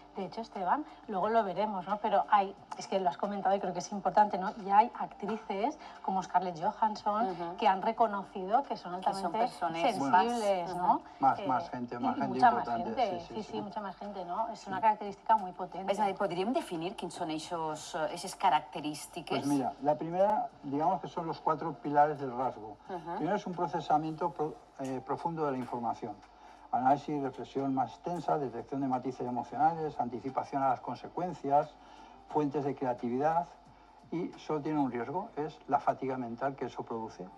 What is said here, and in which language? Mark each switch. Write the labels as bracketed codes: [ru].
[es] De hecho, Esteban, luego lo veremos, ¿no? Pero es que lo has comentado y creo que es importante, ¿no? Ya hay actrices como Scarlett Johansson que han reconocido que son altamente sensibles, ¿no? Más gente importante. Mucha más gente, sí, mucha más gente, ¿no? Es una característica muy potente. [ca] És a dir, podríem definir quins són aquestes característiques? [es] Pues mira, la primera, digamos que son los 4 pilares del rasgo. Primero es un procesamiento profundo de la información. Análisis y reflexión más extensa, detección de matices emocionales, anticipación a las consecuencias, fuentes de creatividad y solo tiene un riesgo, es la fatiga mental que eso produce.